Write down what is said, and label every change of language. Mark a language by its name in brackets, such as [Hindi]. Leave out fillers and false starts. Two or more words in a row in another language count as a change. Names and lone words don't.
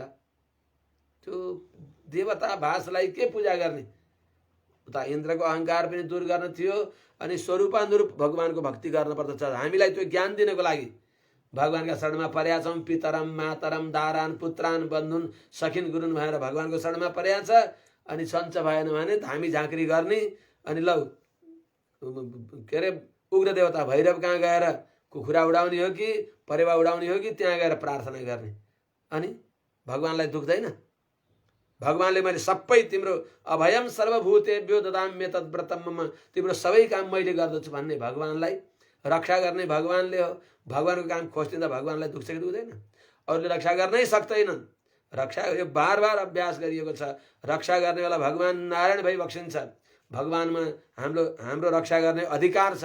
[Nepali] त्यो देवता भाषलाई के पूजा गर्ने? उता इन्द्रको अहङ्कार पनि दूर गर्न थियो अनि स्वरूपानुरूप भगवानको भक्ति गर्न पर्दछ। हामीलाई त्यो ज्ञान दिनको लागि भगवानका शरणमा परेका छौँ। [Sanskrit] पितरम मातरम दारान पुत्रान बन्धुन सखिन गुरुन [Nepali] भनेर भगवानको शरणमा परेका छ। अनि सञ्च भएन भने धामी झाँक्री गर्ने अनि लौ के अरे उग्र देवता भैरव कहाँ गएर कुखुरा उडाउने हो कि परेवा उडाउने हो कि त्यहाँ गएर प्रार्थना गर्ने। अनि भगवानलाई दुख्दैन? भगवानले मैले सबै तिम्रो [Sanskrit] अभयम सर्वभूतेभ्यो ददाम्य तद्व्रतम मम, [Nepali] तिम्रो सबै काम मैले गर्दछु भन्ने भगवानलाई रक्षा गर्ने भगवानले हो। भगवानको काम खोज्दिँदा भगवानलाई दुख्छ कि दुख्दैन? अरूले रक्षा गर्नै सक्दैनन्। रक्षा यो बार बार अभ्यास गरिएको छ। रक्षा गर्ने बेला भगवान नारायण भइबक्सिन्छ। भगवानमा हाम्रो रक्षा गर्ने अधिकार छ।